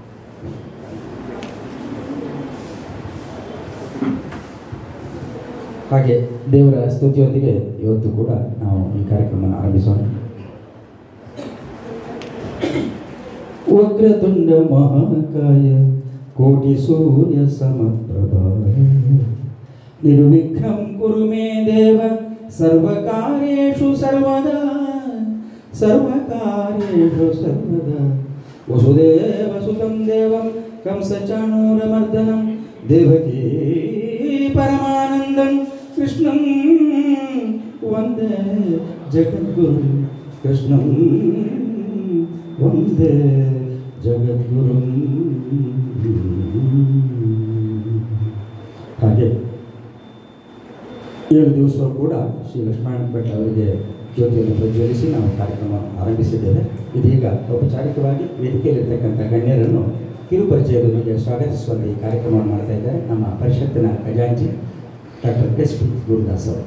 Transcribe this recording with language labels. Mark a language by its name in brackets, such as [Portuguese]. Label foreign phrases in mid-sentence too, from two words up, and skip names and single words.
[Kannada] ಹಾಗೆ ದೇವರ ಸ್ತುತಿಯೊಂದಿಗೆ ಇವತ್ತು ಕೂಡ ನಾವು ಈ ಕಾರ್ಯಕ್ರಮವನ್ನು ಆರಂಭಿಸೋಣ. [Sanskrit] ವಕ್ರತುಂಡ ಮಹಾಕಾಯ ಕೋಟಿ ಸೂರ್ಯ ಸಮಪ್ರಭಾ ನಿರ್ವಿಘ್ನಂ ಕುರು ಮೇ ದೇವ ಸರ್ವಕಾರ್ಯೇಷು ಸರ್ವದಾ ಸರ್ವಕಾರ್ಯೇಷು ಸರ್ವದಾ ವಸುದೇವ ಸುತಂ ದೇವಂ ಕಂಸಚಾಣೂರಮರ್ದನಂ ದೇವಕೀ ಪರಮಾನಂದಂ ಕೃಷ್ಣಂ ವಂದೇ ಜಗದ್ಗುರು ಕೃಷ್ಣಂ ವಂದೇ ಜಗದ್ಗುರು. [Kannada] ಹಾಗೆ 7 ದಿವಸ ಕೂಡ ಶ್ರೀ ಲಕ್ಷ್ಮಣ ಭಟ್ ಅವರಿಗೆ ಜ್ಯೋತಿಯನ್ನು ಪ್ರಜ್ವಲಿಸಿ ನಾವು ಕಾರ್ಯಕ್ರಮ ಆರಂಭಿಸಿದ್ದೇವೆ. ಇದೀಗ ಔಪಚಾರಿಕವಾಗಿ ವೇದಿಕೆಯಲ್ಲಿರ್ತಕ್ಕಂಥ ಗಣ್ಯರನ್ನು ಕಿರುಪರಿಚಯದೊಂದಿಗೆ ಸ್ವಾಗತಿಸುವಂತೆ ಈ ಕಾರ್ಯಕ್ರಮವನ್ನು ಮಾಡ್ತಾ ಇದ್ದಾರೆ ನಮ್ಮ ಪರಿಷತ್ತಿನ ಖಜಾಂಚಿ ಡಾಕ್ಟರ್ ಎಸ್ ಪಿ ಗುರುದಾಸ್ ಅವರು.